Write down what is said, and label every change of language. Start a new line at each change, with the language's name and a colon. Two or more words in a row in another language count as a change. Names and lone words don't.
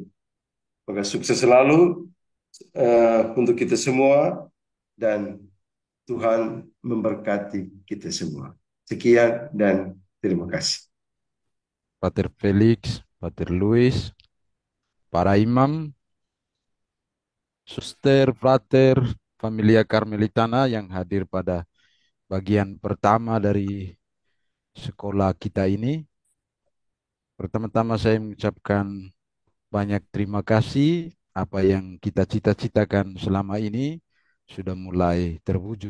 Indonesian: Maka sukses selalu untuk kita semua, dan Tuhan memberkati kita semua. Sekian dan terima kasih. Pater Felix, Pater Luis, para imam, suster, frater, familia Karmelitana yang hadir pada bagian pertama dari sekolah kita ini. Pertama-tama saya mengucapkan banyak terima kasih, apa yang kita cita-citakan selama ini sudah mulai terwujud.